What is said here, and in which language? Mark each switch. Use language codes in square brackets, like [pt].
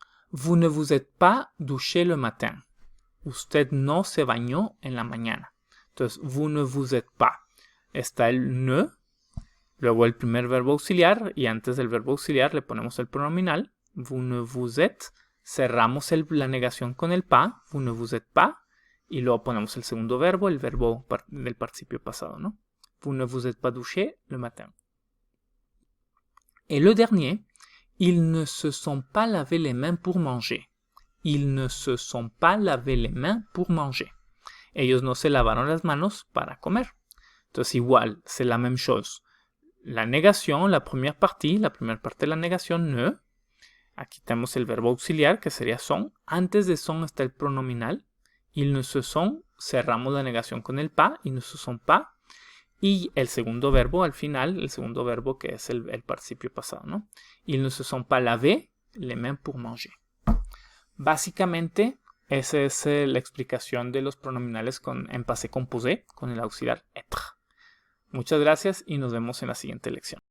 [fr] Vous ne vous êtes pas douché le matin. [es] Usted no se bañó en la mañana. Entonces, [fr] vous ne vous êtes pas. [es] Está el ne, luego el primer verbo auxiliar, y antes del verbo auxiliar le ponemos el pronominal. [fr] Vous ne vous êtes. [es] Cerramos la negación con el pas. [fr] Vous ne vous êtes pas. [es] Y luego ponemos el segundo verbo, el verbo del participio pasado, ¿no? [fr] Vous ne vous êtes pas douché le matin. Et le dernier, ils ne se sont pas lavé les mains pour manger. Ils ne se sont pas lavé les mains pour manger. [es] Ellos no se lavaron las manos para comer. Entonces igual, [fr] c'est la même chose. [es] La negación, la primera parte de la negación, ne. Aquí tenemos el verbo auxiliar, que sería son. Antes de son está el pronominal. [fr] Ils ne se sont, [es] cerramos la negación con el pas. [fr] Ils ne se sont pas. [es] Y el segundo verbo al final, el segundo verbo que es el participio pasado, ¿no? [fr] Ils ne se sont pas lavés les mains pour manger. [es] Básicamente, esa es la explicación de los pronominales en passé composé con el auxiliar être. Muchas gracias y nos vemos en la siguiente lección.